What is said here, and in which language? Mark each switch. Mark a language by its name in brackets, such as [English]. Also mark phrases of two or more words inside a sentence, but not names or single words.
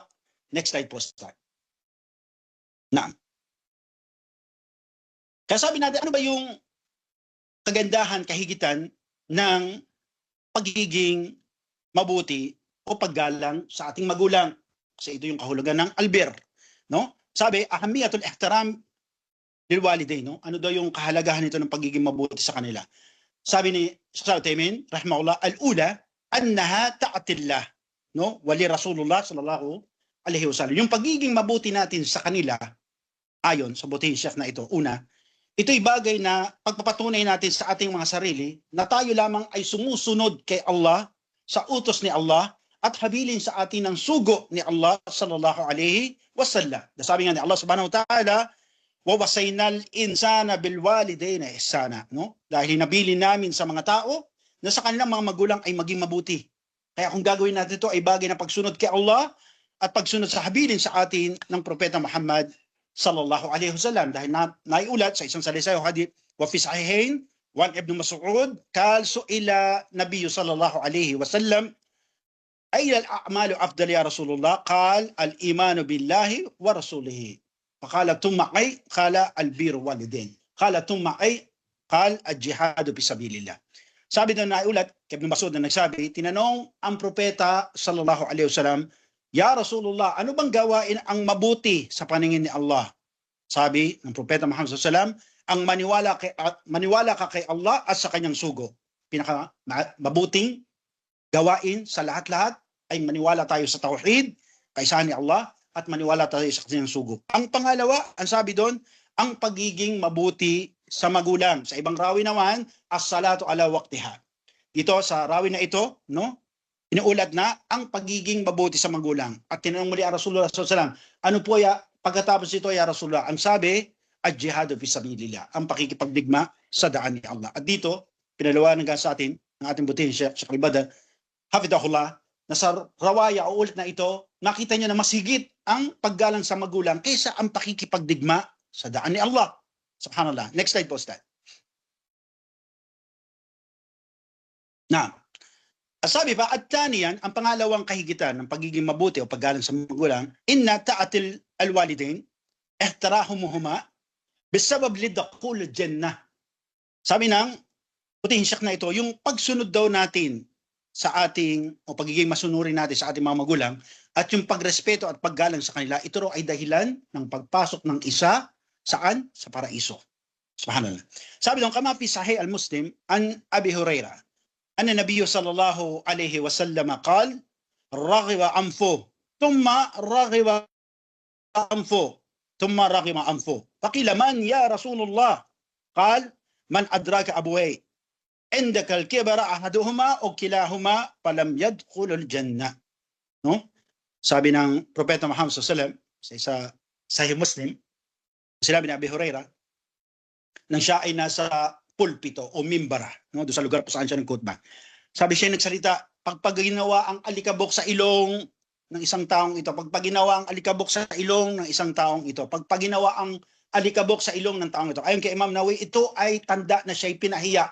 [English] Next slide po, start. Naam. [Filipino] Kaya sabi natin, ano ba yung kagandahan, kahigitan ng pagiging mabuti o paggalang sa ating magulang? Kasi ito yung kahulugan ng albir. No? Sabi, [Arabic] أهمية الاحترام للوالدين. [Filipino] No? Ano daw yung kahalagahan nito ng pagiging mabuti sa kanila? Sabi ni Sheikh Uthaymeen, rahimahullah, [Arabic] الأولى أنها طاعة لله, [Filipino] no? [Arabic] ولرسول الله صلى الله عليه وسلم. [Filipino] Yung pagiging mabuti natin sa kanila, ayon sa butihing Sheikh na ito, una, ito'y bagay na pagpapatunay natin sa ating mga sarili na tayo lamang ay sumusunod kay Allah, sa utos ni Allah, at habilin sa atin ng sugo ni Allah [Arabic] صلى الله عليه وسلم. [Filipino] Sabi nga ni Allah [Arabic] سبحانه وتعالى, ووصينا الإنسان بالوالدين إحسانا, [Filipino] no? Dahil hinabilin namin sa mga tao na sa kanilang mga magulang ay maging mabuti. Kaya kung gagawin natin ito ay bagay na pagsunod kay Allah at pagsunod sa habilin sa atin ng Propeta Muhammad [Arabic] صلى الله عليه وسلم. [Filipino] Dahil naiulat sa isang salisay o hadith, [Arabic] وفي الصحيحين عن ابن مسعود قال سئل النبي صلى الله عليه وسلم أي الأعمال أفضل يا رسول الله? قال الإيمان بالله ورسوله فقال ثم أي قال البر الوالدين. قال ثم أي قال الجهاد في سبيل الله. [Filipino] Sabi doon na ulat, Ibn Mas'ud na nagsabi, tinanong ang propeta [Arabic] صلى الله عليه وسلم يا رسول الله, [Filipino] ano bang gawain ang mabuti sa paningin ni Allah? Sabi ng propeta Muhammad [Arabic] صلى الله عليه وسلم, [Filipino] ang maniwala ka kay Allah at sa kanyang sugo. Pinaka mabuting gawain sa lahat-lahat ay maniwala tayo sa tauhid, kaysahan ni Allah, at maniwala tayo sa kanyang sugo. Ang pangalawa, ang sabi doon, ang pagiging mabuti sa magulang. Sa ibang rawi naman, [Arabic] الصلاة على وقتها. [Filipino] Ito sa rawi na ito, no? Inuulat na ang pagiging mabuti sa magulang. At tinanong muli ang Rasulullah SAW, ano po pagkatapos ito [Arabic] يا رسول الله? [Filipino] Ang sabi, [Arabic] الجهاد في سبيل الله, [Filipino] ang pakikipagdigma sa daan ni Allah. At dito, pinalawanan sa atin, ng ating butihin Sheikh Ibada, hafidahullah, na sa rawaya o ulit na ito, nakita niya na mas higit ang paggalang sa magulang kaysa ang pakikipagdigma sa daan ni Allah. Subhanallah. [English] Next slide [Filipino] po, Ustad. Na, sabi pa, at taniyan, ang pangalawang kahigitan ng pagiging mabuti o paggalang sa magulang, [Arabic] إن طاعة الوالدين احترامهما بسبب لدخول الجنة. [Filipino] Sabi ng putihing Sheikh na ito, yung pagsunod daw natin sa ating, o pagiging masunurin natin sa ating mga magulang, at yung pagrespeto at paggalang sa kanila, ito raw ay dahilan ng pagpasok ng isa, saan? Sa paraiso. Subhanallah. Sabi doon, [Arabic] كما في صحيح مسلم عن أبي هريرة أن النبي صلى الله عليه وسلم قال رغم أنف ثم رغم أنف ثم رغم أنف. فقيل من يا رسول الله? قال من أدرك أبويه, عندك الكبر أحدهما أو كلاهما فلم يدخل الجنة. [Filipino] No? Sabi ng Propeta Muhammad [Arabic] صلى الله عليه وسلم [Filipino] sa isa Sahih Muslim, sinabi ni Abi Hurairah, nang siya ay nasa pulpito o mimbara, no? Doon sa lugar po saan siya nagkutba. Sabi siya nagsalita, pag ginawa ang alikabok sa ilong ng isang taong ito, pag ginawa ang alikabok sa ilong ng isang taong ito, pag ginawa ang alikabok sa ilong ng taong ito, ayon kay Imam Nawawi, ito ay tanda na siya'y pinahiya.